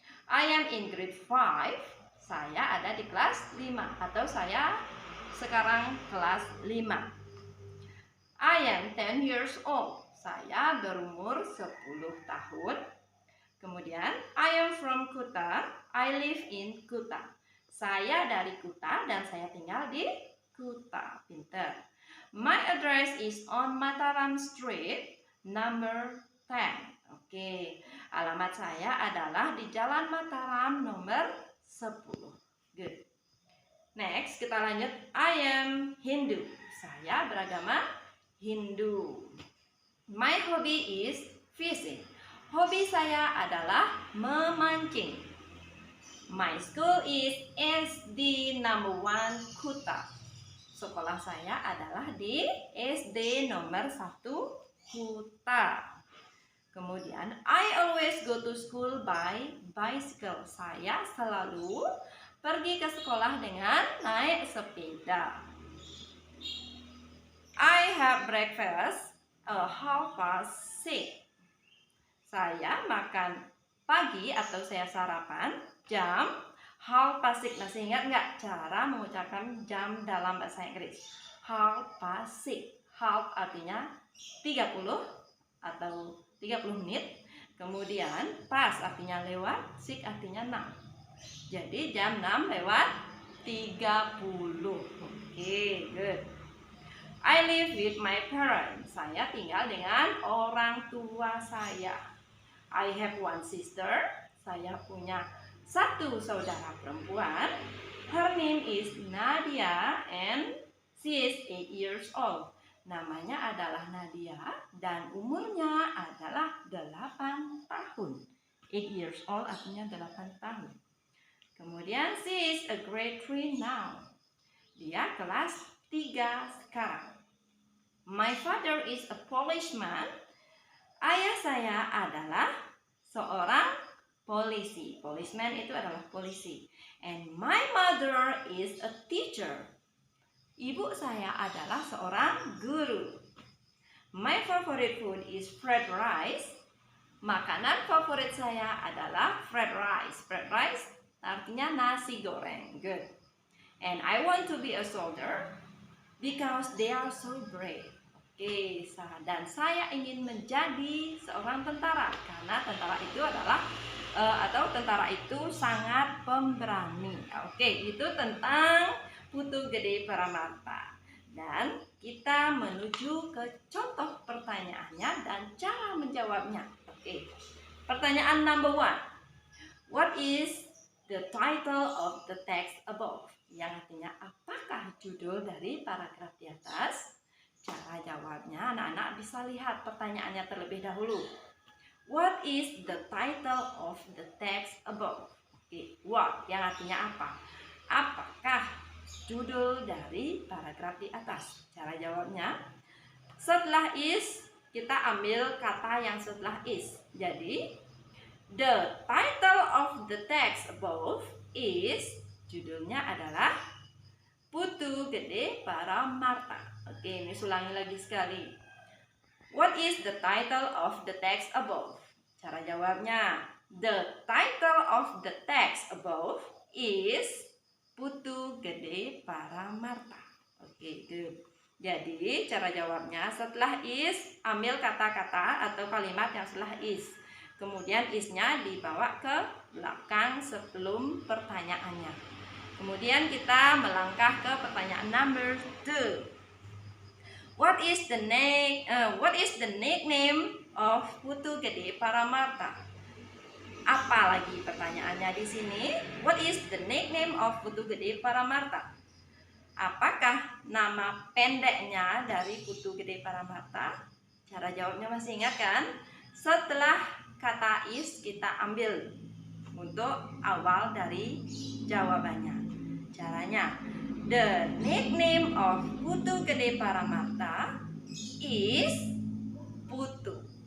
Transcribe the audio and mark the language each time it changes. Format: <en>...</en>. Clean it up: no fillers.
<en>I am in grade 5,</en> <id>saya ada di kelas 5 atau saya sekarang kelas 5.</id> <en>I am 10 years old,</en> <id>saya berumur 10 tahun. Kemudian,</id> <en>I am from Kuta, I live in Kuta.</en> <id>Saya dari Kuta dan saya tinggal di Kuta. Pinter.</id> <en>My address is on Mataram Street, number 10.</en> <id>Oke, alamat saya adalah di Jalan Mataram nomor 10.</id> <en>Good. Next,</en> <id>kita lanjut.</id> <en>I am Hindu.</en> <id>Saya beragama Hindu.</id> <en>My hobby is fishing.</en> <id>Hobi saya adalah memancing.</id> <en>My school is SD number 1 Kuta.</en> <id>Sekolah saya adalah di SD nomor 1 Kuta. Kemudian,</id> <en>I always go to school by bicycle.</en> <id>Saya selalu pergi ke sekolah dengan naik sepeda.</id> <en>I have breakfast a 5:30.</en> <id>Saya makan pagi atau saya sarapan jam 5:30. Masih ingat nggak cara mengucapkan jam dalam bahasa Inggris? 5:30. Half artinya 30 atau 30 menit. Kemudian pas artinya lewat, 6 artinya 6. Jadi jam 6 lewat 30.</id> <en>Oke, good. I live with my parents.</en> <id>Saya tinggal dengan orang tua saya.</id> <en>I have one sister.</en> <id>Saya punya satu saudara perempuan.</id> <en>Her name is Nadia and she is 8 years old.</en> <id>Namanya adalah Nadia dan umurnya adalah 8 tahun.</id> <en>8 years old</en> <id>artinya 8 tahun. Kemudian</id> <en>she is a grade 3 now.</en> <id>Dia kelas 3 sekarang.</id> <en>My father is a policeman.</en> <id>Ayah saya adalah seorang polisi. Policeman itu adalah polisi.</id> <en>And my mother is a teacher.</en> <id>Ibu saya adalah seorang guru.</id> <en>My favorite food is fried rice.</en> <id>Makanan favorit saya adalah fried rice. Fried rice artinya nasi goreng. Good.</id> <en>And I want to be a soldier because they are so brave.</en> <id>Oke, dan saya ingin menjadi seorang tentara karena tentara itu adalah tentara itu sangat pemberani. Oke, itu tentang Putu Gede Paramarta. Dan kita menuju ke contoh pertanyaannya dan cara menjawabnya. Oke, pertanyaan number 1.</id> <en>What is the title of the text above?</en> <id>Yang artinya apakah judul dari paragraf di atas? Cara jawabnya, anak-anak bisa lihat pertanyaannya terlebih dahulu.</id> <en>What is the title of the text above?</en> <id>Oke, what yang artinya apa? Apakah judul dari paragraf di atas? Cara jawabnya, setelah is kita ambil kata yang setelah is. Jadi,</id> <en>the title of the text above is,</en> <id>judulnya adalah</id> <en>Putu Gede Paramarta.</en> <id>Oke, ini ulangi lagi sekali.</id> <en>What is the title of the text above?</en> <id>Cara jawabnya,</id> <en>the title of the text above is Putu Gede Paramarta. Oke, good.</en> <id>Jadi, cara jawabnya setelah is, ambil kata-kata atau kalimat yang setelah is. Kemudian is-nya dibawa ke belakang sebelum pertanyaannya. Kemudian kita melangkah ke pertanyaan number 2.</id> <en>What is the nickname of Putu Gede Paramarta?</en> <id>Apa lagi pertanyaannya di sini?</id> <en>What is the nickname of Putu Gede Paramarta?</en> <id>Apakah nama pendeknya dari Putu Gede Paramarta? Cara jawabnya masih ingat kan? Setelah kata is kita ambil untuk awal dari jawabannya. Caranya,</id> <en>the nickname of Putu Gede Paramarta is Putu.</en>